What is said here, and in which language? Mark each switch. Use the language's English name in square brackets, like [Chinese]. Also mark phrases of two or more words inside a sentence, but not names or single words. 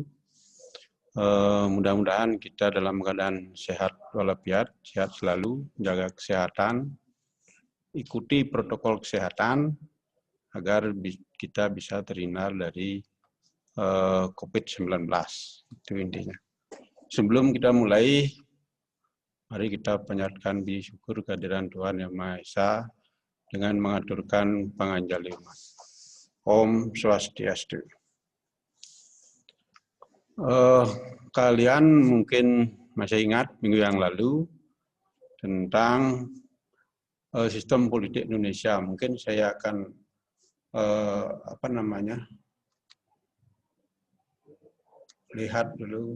[Indonesian] Mudah-mudahan kita dalam keadaan sehat walafiat, sehat selalu, jaga kesehatan, ikuti protokol kesehatan agar kita bisa terhindar dari COVID-19. Itu intinya. Sebelum kita mulai, mari kita panjatkan puji syukur kehadiran Tuhan Yang Maha Esa dengan mengaturkan panganjaliman. Om Swastiastu. Kalian mungkin masih ingat minggu yang lalu tentang sistem politik Indonesia. Mungkin saya akan lihat dulu.